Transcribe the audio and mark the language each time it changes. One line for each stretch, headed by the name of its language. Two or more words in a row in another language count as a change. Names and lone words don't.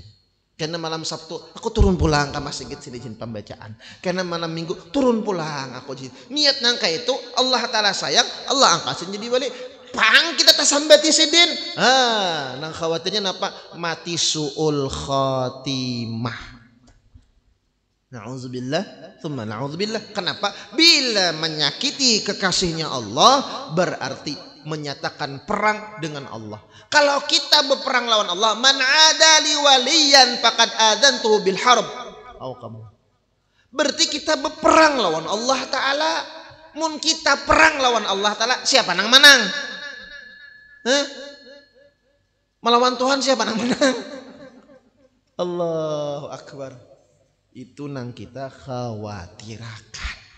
Banjar: Karena malam Sabtu aku turun pulang ke masjid sidin pembacaan. Karena malam Minggu turun pulang aku sidin. Niat nangka itu Allah Ta'ala sayang, Allah angkatin jadi wali. Pang kita tasambati sidin. Nang khawatirnya napa? Mati
Arabic: سوء الخاتمة. نعوذ بالله، ثم نعوذ بالله.
Banjar: Kenapa? Bila menyakiti kekasihnya Allah berarti menyatakan perang dengan Allah. Kalau kita berperang lawan Allah,
Arabic: من عادى لي وليا فقد آذنته بالحرب.
Banjar: Kamu. Berarti kita berperang lawan Allah Ta'ala. Mun kita perang lawan Allah Ta'ala, siapa nang menang? Melawan Tuhan siapa nang menang?
Arabic: الله أكبر.
Banjar: Itu nang kita khawatirakan.